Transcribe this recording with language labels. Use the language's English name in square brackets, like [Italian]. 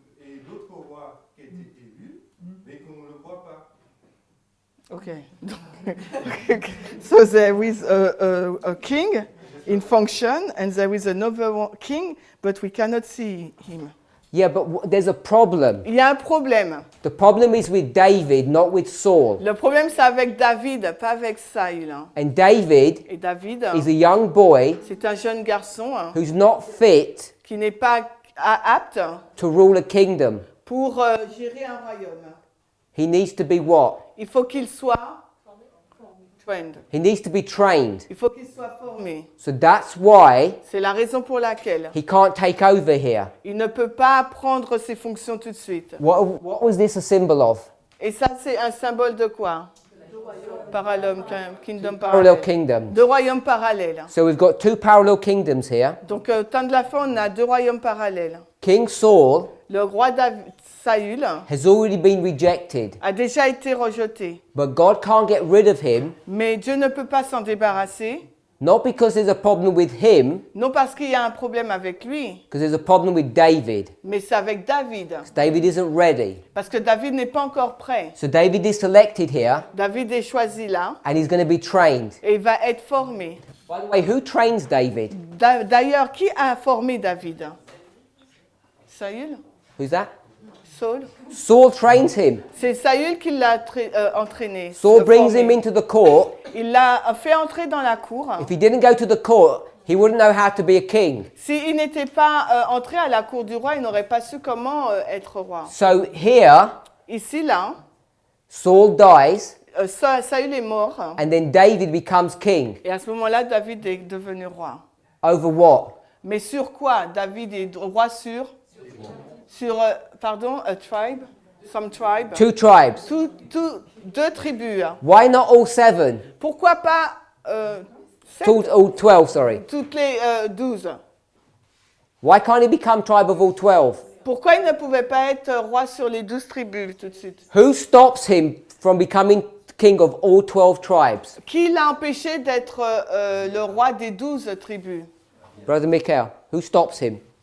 [French] Et l'autre roi qui a été élu, mais qu'on ne le voit pas. [English] Okay. So there is a king in function, and there is another king, but we cannot see him. Yeah, but there's a problem. [French] Il y a un problème. [English] The problem is with David, not with Saul. [French] Le problème, c'est avec David, pas avec Saül. [English] And David [French] Et David, [English] is a young boy [French] c'est un jeune garçon [English] who's not fit [French] qui n'est pas apte [English] to rule a kingdom. [French] pour gérer un royaume. [English] He needs to be what? [French] Il faut qu'il soit trained. [English] He needs to be trained. [French] Il faut qu'il soit formé. [English] So that's why [French] C'est la raison pour laquelle [English] he can't take over here. [French] il ne peut pas prendre ses fonctions tout de suite. [English] What was this a symbol of? [French] Et ça, c'est un symbole de quoi? [English] Parallel kingdom Parallel [French] parallèle. [English] kingdoms. [French] Deux royaumes parallèles. [English] So we've got two parallel kingdoms here. [French] Donc, au temps de la fin, on a deux royaumes parallèles. [English] King Saul [French] Le roi Saül [English] has already been rejected, [French] a déjà été rejeté. [English] but God can't get rid of him, [French] Mais Dieu ne peut pas s'en débarrasser. [English] not because there's a problem with him, [French] Non parce qu'il y a un problème avec lui, [English] because there's a problem with David. [French] mais c'est avec David. [English] David isn't ready. [French] Parce que David n'est pas encore prêt. [English] So David is selected here, [French] David est choisi là [English] and he's going to be trained. [French] et il va être formé. [English] By the way, who trains David? [French] D'ailleurs, qui a formé David? Saül? [English] Who's that? Saul? Saul trains him. [French] C'est Saül qui l'a entraîné. [English] Saul brings [French] formé. [English] him into the court. [French] Il l'a fait entrer dans la cour. [English] If he didn't go to the court, he wouldn't know how to be a king. [French] S'il n'était pas entré à la cour du roi, il n'aurait pas su comment être roi. [English] So here, [French] Ici, là, [English] Saul dies, [French] Saül est mort. [English] and then David becomes king. [French] Et à ce moment-là, David est devenu roi. [English] Over what? [French] Mais sur quoi? David est roi sur pardon, [English] a tribe? Some tribe? Two tribes. [French] Deux tribus. [English] Why not all seven? [French] Pourquoi pas sept? [English] All 12, sorry. [French] Toutes les 12? [English] Why can't he become tribe of all 12? [French] Pourquoi il ne pouvait pas être roi sur les 12 tribus tout de suite? [English] Who stops him from becoming king of all 12 tribes? [French] Qui l'a empêché d'être le roi des 12 tribus? [English] Brother Michael, who stops him?